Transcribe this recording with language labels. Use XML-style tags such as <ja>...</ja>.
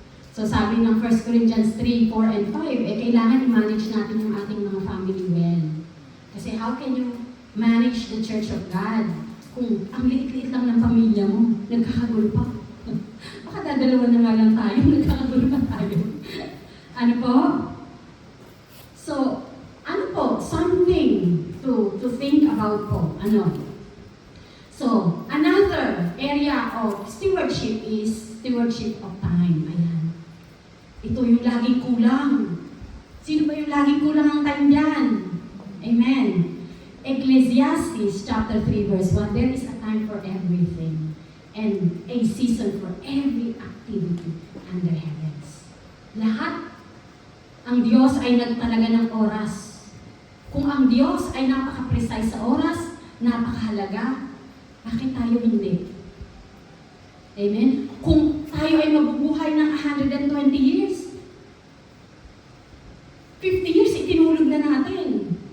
<tl>So, sabi ng 1 Corinthians 3, 4, and 5, kailangan i-manage natin yung ating mga family well. Kasi</tl> <en>how can you manage the Church of God</en> <tl>kung ang liit-liit lang ng pamilya mo, nagkakagulo pa? Baka dadalawa na nga lang tayo, nagkakagulo pa tayo. Ano po? So, ano po?</tl> <en>Something to think about po. Ano? So, another area of stewardship is stewardship of time.</en> <tl>Ayan. Ito yung laging kulang. Sino ba yung laging kulang ang time dyan? Amen.</tl> <en>Ecclesiastes chapter 3 verse 1, there is a time for everything and a season for every activity under heavens.</en> <tl>Lahat ang Diyos ay nagtalaga ng oras. Kung ang Diyos ay napaka-precise sa oras, napakahalaga, bakit tayo hindi? Amen? Kung tayo ay mabubuhay ng 120 years, 50 years itinulog na natin.</tl>